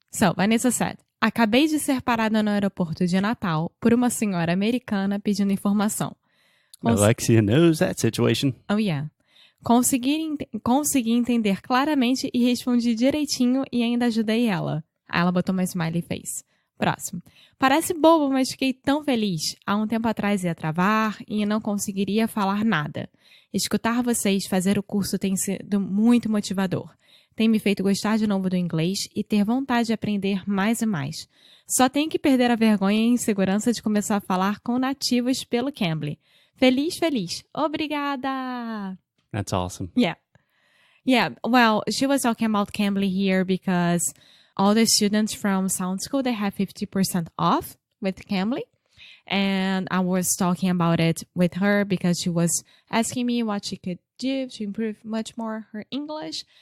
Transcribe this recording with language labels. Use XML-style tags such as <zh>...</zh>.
<en>So, Vanessa said,</en> <pt>acabei de ser parada no aeroporto de Natal por uma senhora americana pedindo informação.</pt> <en>Alexia knows that situation. Oh, yeah.</en> <pt>Consegui entender claramente e respondi direitinho e ainda ajudei ela. Aí ela botou uma smiley face. Próximo. Parece bobo, mas fiquei tão feliz. Há um tempo atrás ia travar e não conseguiria falar nada. Escutar vocês fazer o curso tem sido muito motivador. Tem me feito gostar de novo do inglês e ter vontade de aprender mais e mais. Só tenho que perder a vergonha e a insegurança de começar a falar com nativos pelo Cambly. Feliz, feliz. Obrigada.</pt> <en>That's awesome. Yeah. Well, she was talking about Cambly here because all the students from Sound School, they have 50% off with Cambly. And I was talking about it with her because she was asking me what she could do to improve much more her English.</en>